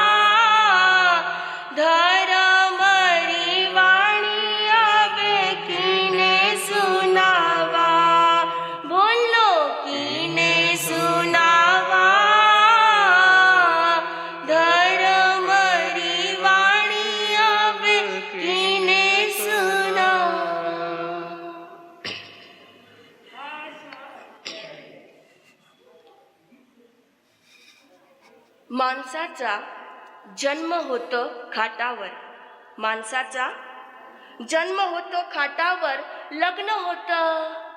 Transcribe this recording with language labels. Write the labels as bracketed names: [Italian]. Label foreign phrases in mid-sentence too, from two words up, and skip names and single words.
[Marwari (India)] धर्मरी वाणी आवे कीने सुनावा, बोलो कीने सुनावा धर्मरी वाणी आवे कीने सुनावा। [Marathi] माणसाचा जन्म होतो खाटावर, माणसाचा जन्म होतो खाटावर, लग्न होतं,